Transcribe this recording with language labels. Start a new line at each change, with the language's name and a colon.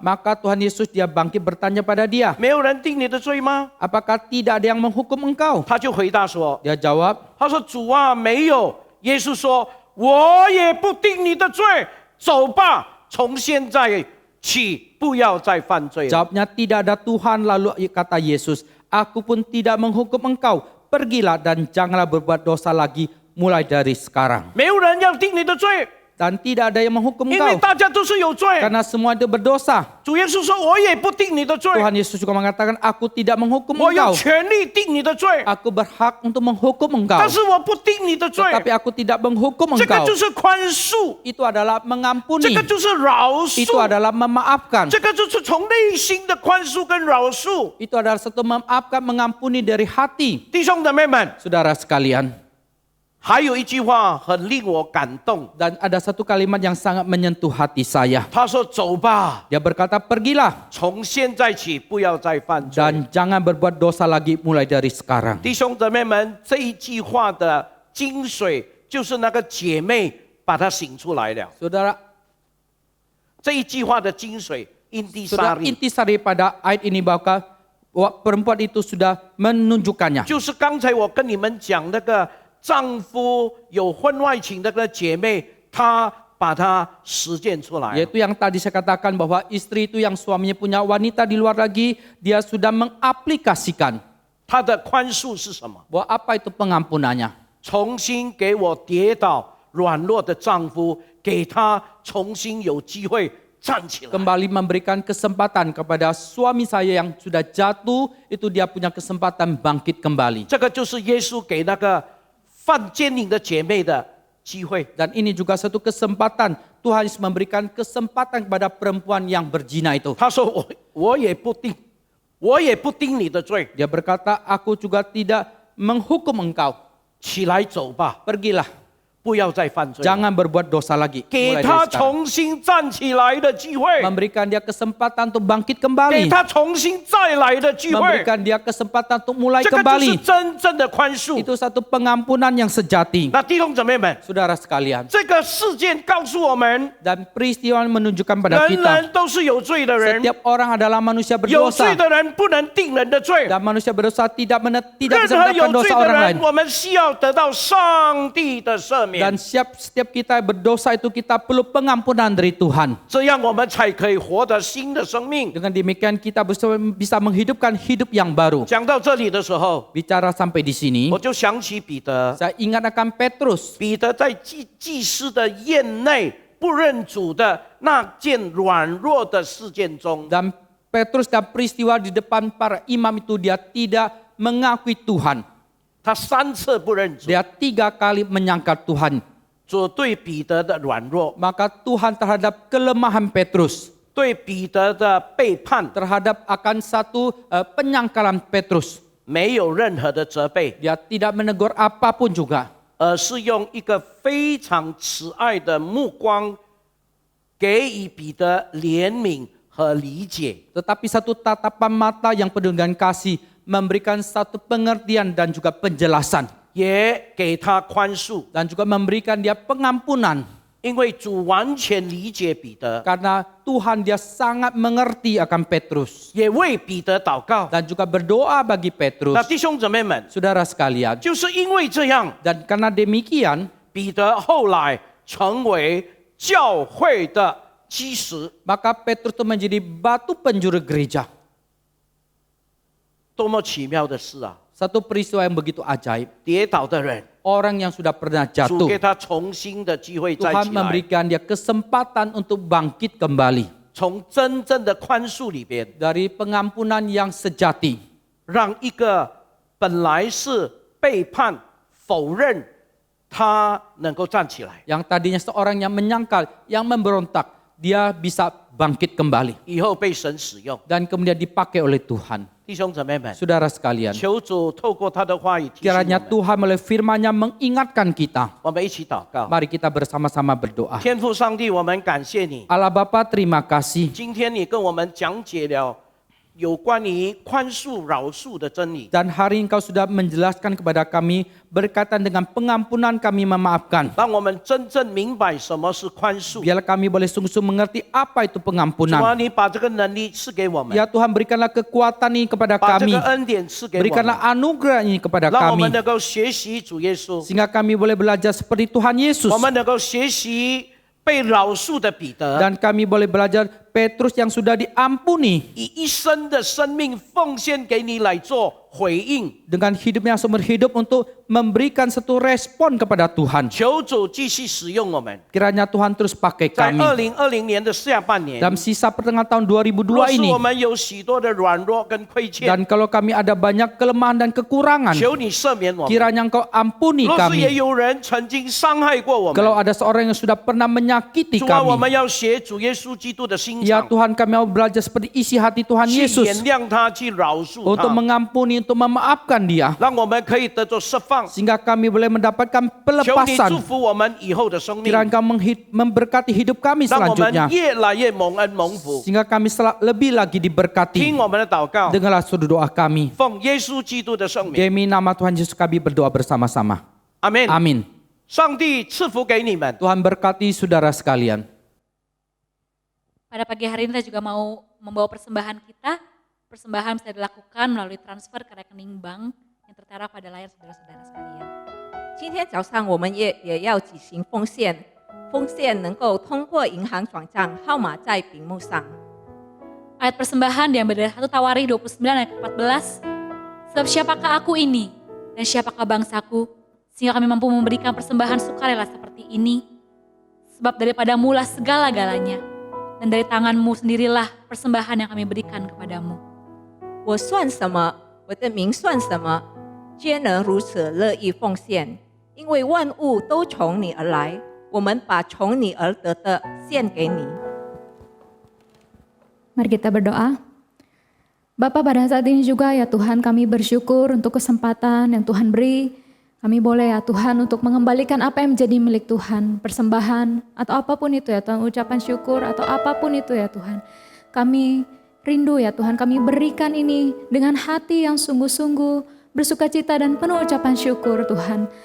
Indonesian: maka Tuhan Yesus dia bangkit bertanya pada dia,
Chinese: 没有人定你的罪吗？
Indonesian: apakah tidak ada yang menghukum engkau?
Chinese: 他就回答说
Indonesian: Dia jawab,
Chinese: 他说主啊，没有。耶稣说我也不定你的罪，走吧，从现在起不要再犯罪了。
Indonesian: jawabnya tidak ada Tuhan. Lalu kata Yesus, aku pun tidak menghukum engkau. Pergilah dan janganlah berbuat dosa lagi mulai dari sekarang.
Chinese: 没有人要定你的罪，
Indonesian: Dan tidak ada yang menghukum
Chinese: 因为
Indonesian: engkau.
Chinese: 大家都是有罪。
Indonesian: Karena semua itu berdosa.
Chinese: 主耶稣说我也不定你的罪，
Indonesian: Tuhan Yesus juga mengatakan, aku tidak menghukum
Chinese: 我有
Indonesian: engkau.
Chinese: 权利定你的罪，
Indonesian: Aku berhak untuk menghukum engkau.
Chinese: 但是我不定你的罪。
Indonesian: Tetapi aku tidak menghukum
Chinese: 这个
Indonesian: engkau.
Chinese: 就是宽恕，
Indonesian: Itu adalah
Chinese: 这
Indonesian: mengampuni.
Chinese: 个就是饶
Indonesian: Itu adalah memaafkan.
Chinese: 这个就是从内心的宽恕跟饶恕。
Indonesian: Itu adalah satu memaafkan, mengampuni dari hati.
Chinese: 弟兄姊妹们，
Indonesian: Saudara sekalian.
Chinese: 还有一句话很令我感动，
Indonesian: Dan ada satu kalimat yang sangat menyentuh hati saya.
Chinese: 他说：“走吧，
Indonesian: Dia berkata, pergilah
Chinese: 从现在起不要再犯罪。”
Indonesian: dan jangan berbuat dosa lagi mulai dari sekarang.
Chinese: 弟兄姊妹们，这一句话的精髓就是那个姐妹把它醒出来了。
Indonesian: Saudara,
Chinese: 这一句话的精髓
Indonesian: saudara ，intisari， intisari pada ayat ini bahwa perempuan itu sudah menunjukkannya.
Chinese: 就是刚才我跟你们讲那个丈夫有婚外情的那个姐妹，她把它实践出来了。
Indonesian: Yaitu yang tadi saya katakan bahwa istri itu yang suaminya punya wanita di luar lagi, dia sudah mengaplikasikan
Chinese: 她的宽恕是什么？
Indonesian: bahwa apa itu pengampunannya.
Chinese: 重新给我跌倒软弱的丈夫，给他重新有机会站起来。
Indonesian: Kembali memberikan kesempatan kepada suami saya yang sudah jatuh, itu dia punya kesempatan bangkit kembali.
Chinese: 这个就是耶稣给那个犯奸淫的姐妹的机会。
Indonesian: Dan ini juga satu kesempatan Tuhan Yesus memberikan kesempatan kepada perempuan yang berzina itu.
Chinese: 他说我也不定你的罪，
Indonesian: Dia berkata, aku juga tidak menghukum engkau.
Chinese: 起来走吧，
Indonesian: Pergilah,
Chinese: 不要再犯罪。
Indonesian: jangan berbuat dosa lagi.
Chinese: 给
Indonesian: Mulai
Chinese: 他
Indonesian: dari sekarang.
Chinese: 重新站起来的机会，
Indonesian: Memberikan dia kesempatan untuk bangkit
Chinese: 给
Indonesian: kembali.
Chinese: 他重新再来的机会。
Indonesian: Memberikan dia kesempatan untuk mulai
Chinese: 这个就是
Indonesian: kembali.
Chinese: 真正的宽恕。
Indonesian: Itu satu pengampunan yang sejati.
Chinese: 那弟兄姊妹们，
Indonesian: Saudara sekalian.
Chinese: 这个事件告诉我们，
Indonesian: Dan peristiwa menunjukkan pada
Chinese: 人
Indonesian: kita.
Chinese: 人都是有罪的人，
Indonesian: Setiap orang adalah manusia
Chinese: 有罪
Indonesian: berdosa.
Chinese: 的人不能定人的罪。
Indonesian: Dan manusia berdosa tidak
Chinese: 任
Indonesian: bisa
Chinese: 何有
Indonesian: menetapkan
Chinese: 罪
Indonesian: dosa
Chinese: 的
Indonesian: orang
Chinese: 人，
Indonesian: lain.
Chinese: 我们需要得到上帝的赦免
Indonesian: Dan，setiap kita berdosa itu kita perlu pengampunan dari Tuhan.
Chinese: 这样我们才可以活得新的生命。
Indonesian: Dengan demikian kita bisa menghidupkan hidup yang baru.
Chinese: 讲到这里的时候，
Indonesian: Bicara sampai di sini,
Chinese: 我就想起彼得，
Indonesian: saya ingat akan Petrus.
Chinese: 彼得在祭司的宴内不认主的那件软弱的事件中，
Indonesian: Dan Petrus dan peristiwa di depan para imam itu dia tidak mengakui Tuhan.
Chinese: 他3次不认主，
Indonesian: Dia 3 kali menyangkal Tuhan.
Chinese: 主对彼得的软弱，
Indonesian: Maka Tuhan terhadap kelemahan Petrus,
Chinese: 对彼得的背叛，
Indonesian: terhadap akan satu penyangkalan Petrus.
Chinese: 没有任何的责备，
Indonesian: Dia tidak menegur apapun juga.
Chinese: 而是用一个非常慈爱的目光，给予彼得怜悯和理解。
Indonesian: Tetapi satu tatapan mata yang penuh dengan kasih memberikan satu pengertian dan juga penjelasan.
Chinese: 也给他宽恕，
Indonesian: Dan juga memberikan dia pengampunan.
Chinese: 因为主完全理解彼得，
Indonesian: Karena Tuhan dia sangat mengerti akan Petrus.
Chinese: 也为彼得祷告。
Indonesian: Dan juga berdoa bagi Petrus.
Chinese: 那弟兄姊妹们，
Indonesian: Saudara sekalian.
Chinese: 就是因为这样，
Indonesian: Dan karena demikian,
Chinese: 彼得后来成为教会的基石。
Indonesian: maka Petrus itu menjadi batu penjuru gereja.
Chinese: 多么奇妙的事啊！
Indonesian: Satu peristiwa yang begitu ajaib.
Chinese: 跌倒的人，
Indonesian: Orang yang sudah pernah
Chinese: 主
Indonesian: jatuh.
Chinese: 给他重新的机会再
Indonesian: Tuhan
Chinese: 起来，
Indonesian: memberikan dia kesempatan untuk bangkit kembali.
Chinese: 从真正的宽恕里边，
Indonesian: dari pengampunan yang sejati,
Chinese: 让一个本来是背叛、否认，他能够站起来，
Indonesian: yang tadinya seorang yang menyangkal, yang memberontak, dia bisa bangkit kembali
Chinese: 以后被神使用。
Indonesian: dan kemudian dipakai oleh Tuhan.
Chinese: 弟兄姊妹们，
Indonesian: Saudara sekalian,
Chinese: 求主透过他的话语提醒我
Indonesian: kiranya
Chinese: 们，
Indonesian: Tuhan melalui firman-Nya mengingatkan kita.
Chinese: 我们一起祷告。
Indonesian: Mari kita bersama-sama berdoa.
Chinese: 天父上帝，我们感谢你，
Indonesian: Allah Bapa, terima kasih.
Chinese: 今天你跟我们讲解了有关于宽恕、饶恕的真理，
Indonesian: Dan hari ini Engkau sudah menjelaskan kepada kami berkaitan dengan pengampunan kami memaafkan.
Chinese: 让我们真正明白什么是宽恕。
Indonesian: Biarlah kami boleh sungguh-sungguh mengerti apa itu
Chinese: 主啊，
Indonesian: pengampunan.
Chinese: 你把这个能力赐给我们，
Indonesian: Ya Tuhan, berikanlah kekuatan ini kepada
Chinese: 把这
Indonesian: kami.
Chinese: 个恩典赐给我们，
Indonesian: Berikanlah anugerah ini kepada
Chinese: 让我们
Indonesian: kami.
Chinese: 能够学习主耶稣，
Indonesian: Sehingga kami boleh belajar seperti Tuhan Yesus.
Chinese: 我们能够学习被饶恕的彼得，
Indonesian: Dan kami boleh belajar Petrus yang sudah diampuni.
Chinese: 以一生的生命奉献给你来做回应。
Indonesian: Dengan hidup yang seumur hidup untuk memberikan satu respon kepada Tuhan.
Chinese: 求主继续使用我们，
Indonesian: Kiranya Tuhan terus pakai
Chinese: 在
Indonesian: kami.
Chinese: 2020年的下半年，
Indonesian: Dalam sisa pertengahan tahun
Chinese: 若
Indonesian: 2002 ini.
Chinese: 我们有许多的软弱跟亏欠，
Indonesian: Dan kalau kami ada banyak kelemahan dan kekurangan,
Chinese: 求你赦免我们。
Indonesian: kiranya Engkau ampuni
Chinese: 若是也
Indonesian: kami.
Chinese: 有人曾经伤害过我们，
Indonesian: Kalau ada seorang yang sudah pernah menyakiti
Chinese: 主啊，我们
Indonesian: kami,
Chinese: 要学主耶稣基督的心
Indonesian: ya
Chinese: 肠，
Indonesian: Tuhan, kami mau belajar seperti isi hati Tuhan
Chinese: 去
Indonesian: Yesus
Chinese: 原谅他，去饶恕
Indonesian: untuk mengampuni, untuk memaafkan dia,
Chinese: 让我们可以得着释放。
Indonesian: sehingga kami boleh mendapatkan
Chinese: 求你祝
Indonesian: pelepasan.
Chinese: 福我们以后的生命，
Indonesian: Kiranya Engkau memberkati hidup kami
Chinese: 让我们
Indonesian: selanjutnya,
Chinese: 越来越蒙恩蒙福。
Indonesian: sehingga kami lebih lagi
Chinese: 听
Indonesian: diberkati.
Chinese: 我们的祷告，
Indonesian: Dengarlah saudara doa kami.
Chinese: 奉耶稣基督的圣名，
Indonesian: Demi nama Tuhan Yesus kami berdoa bersama-sama.
Chinese: 阿门。
Indonesian: Amin.
Chinese: 上帝赐福给你们。
Indonesian: Tuhan berkati saudara sekalian. Pada pagi hari ini kita juga mau membawa persembahan kita. Persembahan bisa dilakukan melalui transfer ke rekening bank yang tertera pada layar saudara-saudara sekalian.
Chinese: 今天早上我们也要举行奉献，奉献能够通过银行转账，号码在屏幕上。
Indonesian: Ayat persembahan diambil dari 1 Tawarikh 29 ayat 14. Sebab siapakah aku ini dan siapakah bangsaku sehingga kami mampu memberikan persembahan sukarela seperti ini. Sebab daripadamu lah segala-galanya dan dari tanganmu sendirilah persembahan yang kami berikan kepadamu.
Chinese: 我算什么？我的名算什么？皆能如此乐意奉献，因为万物都从你而来，我们把从你而得的献给你。
Indonesian: Mari kita berdoa. Bapa, pada saat ini juga ya Tuhan, kami bersyukur untuk kesempatan yang Tuhan beri. Kami boleh ya Tuhan untuk mengembalikan apa yang menjadi milik Tuhan, persembahan atau apapun itu ya Tuhan, ucapan syukur atau apapun itu ya Tuhan. Kami rindu ya Tuhan, kami berikan ini dengan hati yang sungguh-sungguh, bersukacita dan penuh ucapan syukur Tuhan.